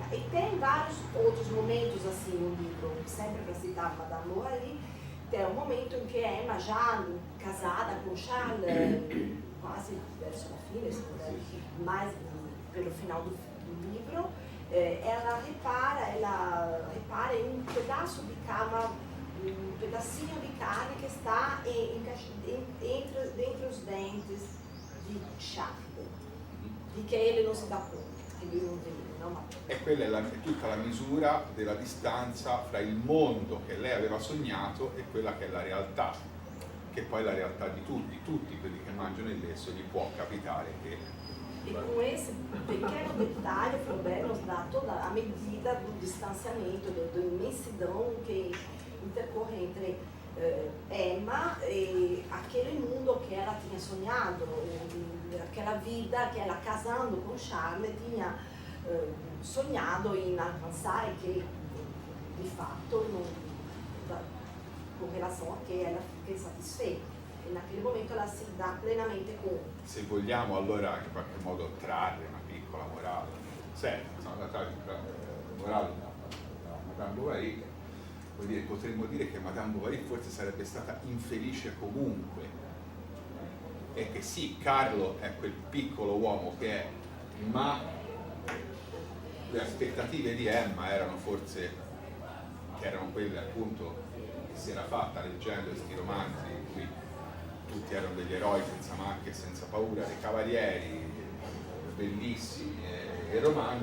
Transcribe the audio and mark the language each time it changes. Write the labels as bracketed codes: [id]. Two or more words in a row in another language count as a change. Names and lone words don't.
[pt] E tem vários outros momentos assim no livro, sempre para citar Madame Bovary, tem um momento em que Emma, já casada com Charles, quase [it] verso a fine, [pt] mais pelo final do livro, ela repara em um pedaço de cama, um pedacinho de carne que está entre os dentes de Charles, e que ele não se dà conta. [it] E quella è tutta la misura della distanza fra il mondo che lei aveva sognato e quella che è la realtà, che poi è la realtà di tutti quelli che mangiano il lesso gli può capitare che... [pt] E com esse pequeno detalhe, Flaubert nos dá toda a medida do distanciamento, da imensidão que intercorre entre Emma e aquele mundo que ela tinha sonhado, aquela vida que ela, casando com Charles, tinha sonhado em alcançar e que, de fato, com relação a que ela fica satisfeita. E naquele momento ela [it] si dà [pt] plenamente conto. [it] Se vogliamo allora in qualche modo trarre una piccola morale, morale da Madame Bovary, potremmo dire che Madame Bovary forse sarebbe stata infelice comunque, e che sì, Carlo è quel piccolo uomo che è, ma le aspettative di Emma erano forse, che erano quelle appunto che si era fatta leggendo questi romanzi in cui tutti erano degli eroi senza macchie e senza paura, dei cavalieri bellissimi e romantici.